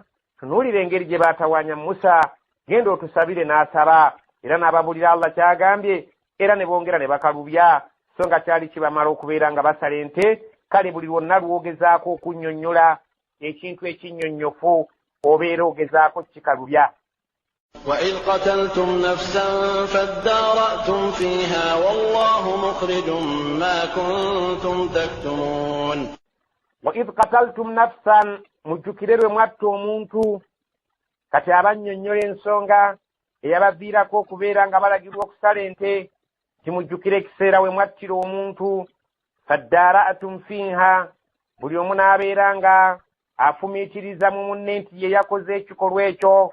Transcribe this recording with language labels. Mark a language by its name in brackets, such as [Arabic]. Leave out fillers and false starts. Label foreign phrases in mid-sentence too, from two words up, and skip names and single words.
[Ganda] Tunuulira engeri gye baatawaanya Musa, genda otusabire n'asaba era n'ababulira Allah kyagambye era ne bongera ne bakalubya so nga kyali kibamala okubeera nga basala ente. Kale buli lwonna lwogezaako okunnyonnyola ekintu ekinnyonnyofu obeera ogezaako kikalubya. [Arabic] وإذ قتلتم نفسا فادارأتم فيها والله مخرج ما كنتم تكتمون. وإذ قتلتم نفسا [Ganda] mujjukirerwe mwatta omuntu kati abannyonnyola ensonga eyabaviirako okubeera nga balagirwa okusala ente kimujjukire ekiseera we mwattira omuntu [Arabic] فادارأتم فيها [Ganda] buli omu n'abeera nga afumiitiriza mu munne nti ye yakoze ekikolwa ekyo.